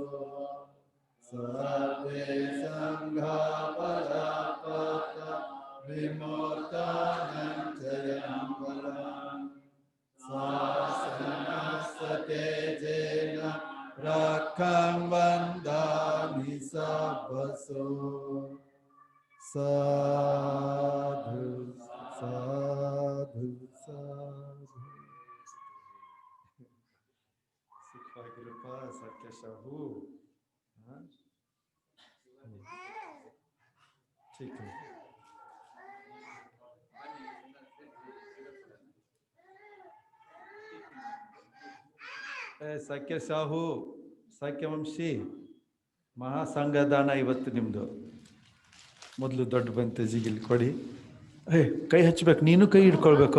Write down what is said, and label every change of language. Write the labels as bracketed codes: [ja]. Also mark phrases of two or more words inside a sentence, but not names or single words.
[pi] Sarve sangha parapata vimurtananchayam balam Sasana satejena Rakham bandhami sabbaso. Sadhu, sadhu, sadhu. Sukha Kripa Sakya Shahu. [hi] ठीक है. [kn] ಸಾಕ್ಯ ಶಾಹು, ಸಾಕ್ಯವಂಶಿ, ಮಹಾಸಂಘದಾನ ಇವತ್ತು ನಿಮ್ಮದು. ಮೊದಲು ದೊಡ್ಡ ಬಂತೇಜಿಗೆ ಇಲ್ಲಿ ಕೊಡಿ. ಕೈ ಹಚ್ಬೇಕು, ನೀನು ಕೈ ಹಿಡ್ಕೊಳ್ಬೇಕು.